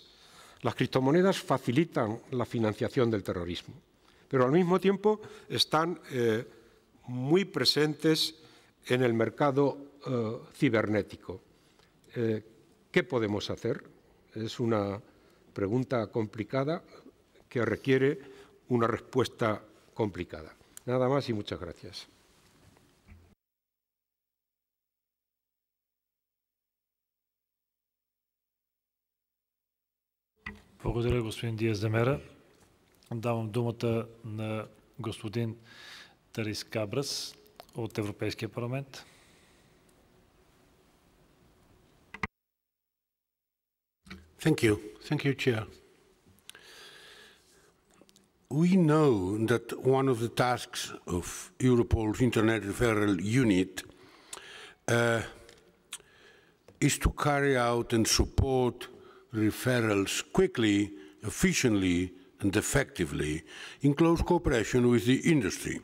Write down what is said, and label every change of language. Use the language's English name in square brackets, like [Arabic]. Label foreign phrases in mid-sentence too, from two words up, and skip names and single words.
[Spanish] Las criptomonedas facilitan la financiación del terrorismo, pero al mismo tiempo están muy presentes en el mercado cibernético. ¿Qué podemos hacer? Es una pregunta complicada que requiere una respuesta complicada. Nada más y muchas gracias. [Bulgarian] Благодаря, господин Диаз де Мера. Давам думата на господин Тарис Кабрас от Европейския парламент. [English] Thank you, Chair. We know that one of the tasks of Europol's Internet Referral Unit is to carry out and support referrals quickly, efficiently, and effectively in close cooperation with the industry.